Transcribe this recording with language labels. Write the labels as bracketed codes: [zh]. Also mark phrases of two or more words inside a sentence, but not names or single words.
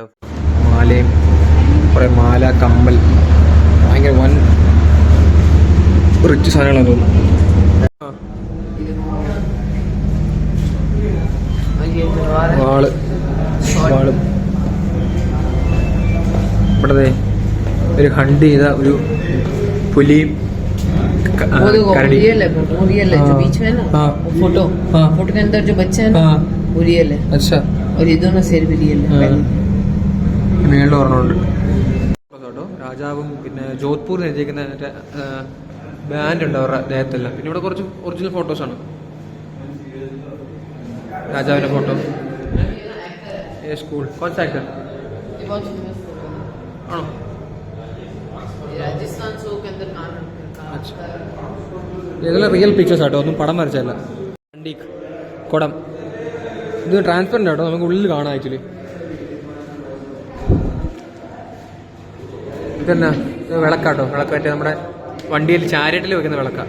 [ml] മാലയും കുറേ മാല, കമ്മൽ, ഭയങ്കര വൻ റിച്ച് സാധനങ്ങളാണ് തോന്നുന്നു. വാള് ഇവിടെ ഒരു ഹണ്ട് ചെയ്ത ഒരു പുലിയും [hi] फोटो के अंदर जो बच्चा है ना वो रियल है. अच्छा. और ये दोनों शेर भी रियल है. [ml] മേളിൽ ഓർമ്മയുണ്ട് കേട്ടോ. രാജാവും പിന്നെ ജോധ്പൂർ എഴുതിയിരിക്കുന്ന ബാൻഡ് ഉണ്ട് അവരുടെ ദേഹത്തെല്ലാം. പിന്നെ ഇവിടെ കുറച്ച് ഒറിജിനൽ ഫോട്ടോസാണ്. രാജാവിൻ്റെ ഫോട്ടോ. സ്കൂൾ കോൺസ് ആക്ടർ ആണോ? [hi] राजस्थान शो के अंदर [ml] ഇതെല്ലാം [en] real pictures [ml] ആട്ടോ, ഒന്നും പടം വരച്ചല്ല. ആൻറ്റീക്ക് കുടം. ഇത് ട്രാൻസ്പെറൻ്റ് ആട്ടോ, നമുക്ക് ഉള്ളിൽ കാണാം ആക്ച്വലി. ഇതെന്നാ വിളക്കാട്ടോ, വിളക്ക് പറ്റിയ നമ്മുടെ വണ്ടിയിൽ ചാരിയറ്റിൽ വെക്കുന്ന വിളക്കാണ്.